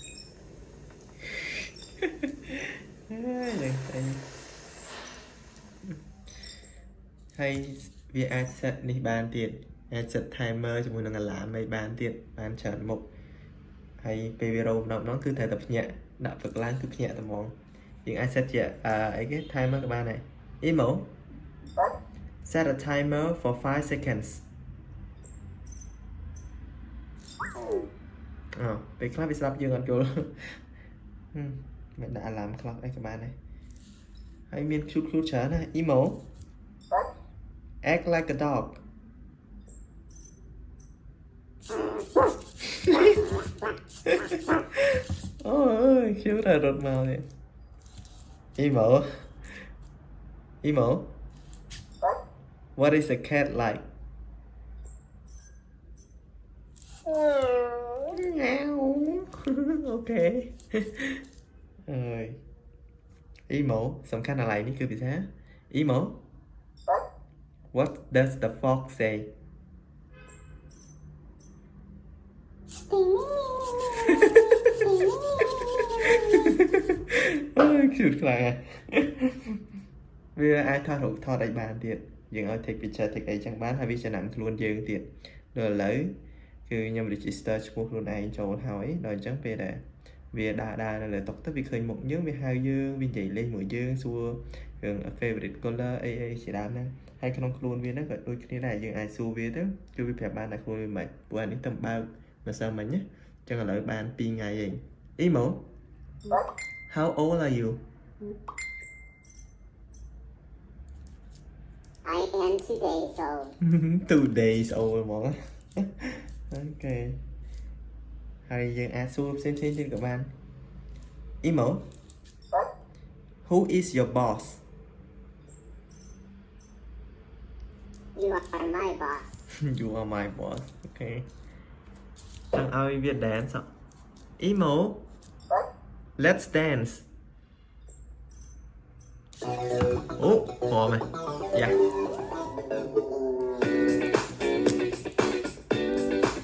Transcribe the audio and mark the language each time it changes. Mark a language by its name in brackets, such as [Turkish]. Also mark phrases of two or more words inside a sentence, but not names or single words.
[Khmer] ហើយវាអាច set នេះបានទៀតអាច [English] set timer [Khmer] ជាមួយនឹង alarm ឲ្យបានទៀតបានច្រើនមុខហើយពេលវារោមម្ដងគឺត្រូវតែភ្ញាក់ដាក់ព្រឹកឡើងគឺភ្ញាក់តែហ្មងយើងអាច set ជាអីគេ timer ក៏បានដែរ [English] emo set a timer for 5 seconds [Khmer] ពេលខ្លះវាស្ដាប់យើងអត់យល់មិនដាក់ [English] alarm clock [Khmer] អីក៏បានដែរហើយមានខ្លួនច្រើនណា [English] emo act like a dog [Khmer] អូយខ្ញុំតែរត់មកនេះ emo [English] what is a cat like [Khmer] អូខេអើយ [English] emo [Khmer] សំខាន់อะไรនេះគឺភាសា [English] emo what does the fox say [Khmer] អើយខ្ជូតខ្លាំង វាអាចថតអីបានទៀតយើងឲ្យ [English] take picture take [Khmer] អីចឹងបានហើយវាចំណាំខ្លួនយើងទៀតដល់ឥឡូវគឺខ្ញុំ register ឈ្មោះខ្លួនឯងចូលហើយដល់អញ្ចឹងពេលដែលវាដើរនៅលើតុទៅវាឃើញមុខយើងវាហៅយើងវានិយាយលេងមួយយើងសួររឿង [English] favorite color [Khmer] អីជាដើមហ្នឹងហើយក្នុងខ្លួនវាហ្នឹងក៏ដូចគ្នាដែរយើងអាចសួរវាទៅគឺវាប្រាប់បានថាខ្លួនវាមិនព្រោះអានេះទៅបើកម្សិលមិញណាអញ្ចឹងឥឡូវបាន2ថ្ងៃឯង [English] emo how old are you I am 2 days old. 2 days old [Khmer] ហ្មងអូខេហើយយើងអាចសួរផ្សេងទៀតក៏បាន [English] emo who is your boss You are my boss. you are my boss [Khmer] អូខេចង់ឲ្យវា [English] dance emo let's dance អូហមយ៉ា